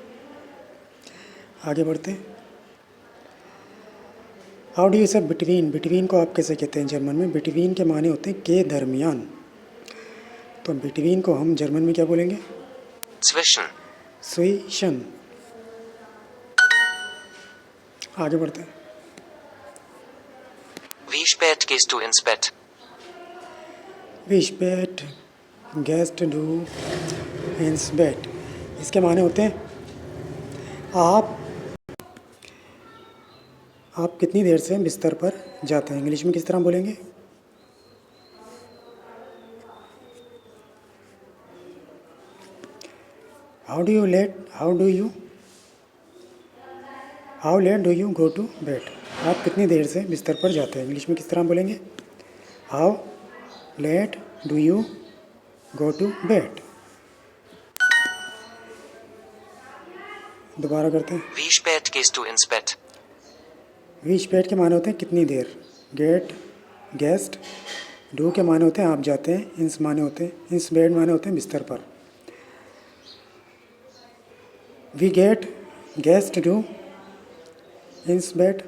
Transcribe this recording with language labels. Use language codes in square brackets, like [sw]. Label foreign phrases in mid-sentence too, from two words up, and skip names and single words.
[hi] आगे बढ़ते हैं। [en] How do you say between. [hi] बिटवीन को आप कैसे कहते हैं जर्मन में? बिटवीन के माने होते हैं के दरमियान। तो बिटवीन को हम जर्मन में क्या बोलेंगे? [de] Zwischen. [hi] स्विशन। आगे बढ़ते हैं। [de] Wie spät gehst du ins Bett? Wie spät gehst du ins Bett. [hi] इसके माने होते हैं आप कितनी देर से बिस्तर पर जाते हैं। इंग्लिश में किस तरह बोलेंगे? [en] How late do you go to bed. [hi] आप कितनी देर से बिस्तर पर जाते हैं। इंग्लिश में किस तरह बोलेंगे? [en] How late do you go to bed. [hi] दोबारा करते हैं। [de] Wie spät gehst du ins Bett? Wie spät [hi] के माने होते हैं कितनी देर। [de] geht gehst. [hi] डू के माने होते हैं आप जाते हैं, इंस माने होते हैं, [de] ins Bett [hi] माने होते हैं बिस्तर पर। [de] Wie geht gehst du ins Bett.